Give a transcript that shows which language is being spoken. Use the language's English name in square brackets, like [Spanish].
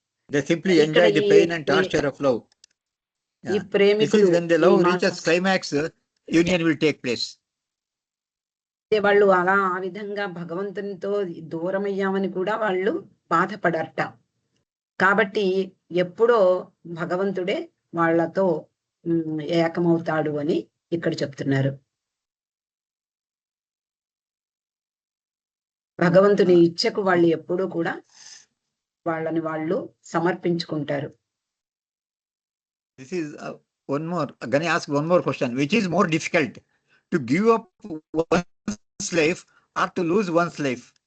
[English] They simply enjoy the pain and torture of love. Yeah. This is when the love reaches climax, union will take place. [Telugu] వాళ్ళు అలా ఆ విధంగా భగవంతునితో దూరమయ్యామని కూడా వాళ్ళు బాధపడరట. కాబట్టి ఎప్పుడో భగవంతుడే వాళ్ళతో ఏకమవుతాడు అని ఇక్కడ చెప్తున్నారు. భగవంతుని ఇచ్చకు వాళ్ళు ఎప్పుడూ కూడా వాళ్ళని వాళ్ళు సమర్పించుకుంటారు. [English] This is one more. Gonna ask one more question. Which is more difficult, to give up one's life or to lose one's life?